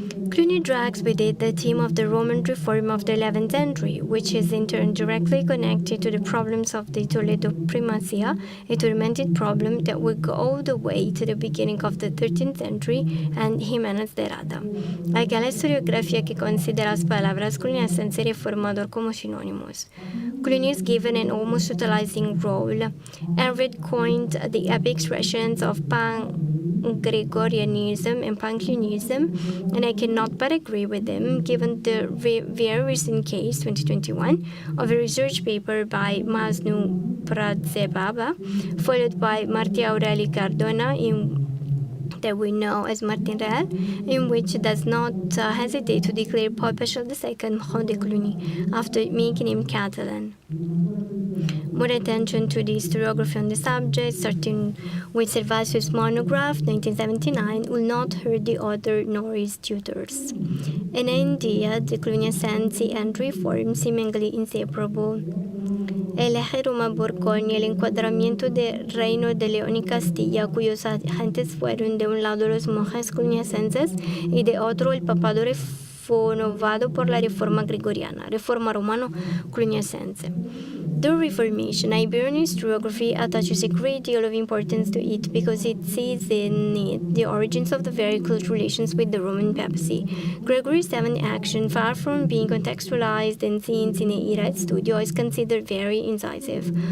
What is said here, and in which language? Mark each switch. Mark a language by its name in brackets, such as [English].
[English] Cluny drags with it the theme of the Roman reform of the 11th century, which is in turn directly connected to the problems of the Toledo Primazia, a tormented problem that would go all the way to the beginning of the 13th century and Jiménez de Rada. [Spanish] Aquella historiografía que considera las palabras cluniacense y reformador como sinónimos. [English] Cluny is given an almost totalizing role. Enright coined the epic expressions of Pan-Gregorianism and Pan-Clunism, and I cannot but agree with him, given the very recent case, 2021, of a research paper by Masnu Pradzebaba, followed by Martí Aureli Cardona, that we know as Martin Real, in which it does not hesitate to declare Pope Paschal II Mort de Cluny, after making him Catalan. More attention to the historiography on the subject, starting with Servatius' monograph, 1979, will not hurt the author nor his tutors. In India, the Cluniacense and reform seemingly inseparable. [Spanish] el eje Roma-Borgoña, el encuadramiento del reino de León y Castilla, cuyos agentes fueron de un lado los monjes cluniacenses y de otro el papado renovado por la reforma gregoriana, reforma romano-cluniacense. [English] The Reformation. Iberian historiography attaches a great deal of importance to it because it sees in it the origins of the very close relations with the Roman papacy. Gregory VII's action, far from being contextualized and seen in a era studio, is considered very incisive.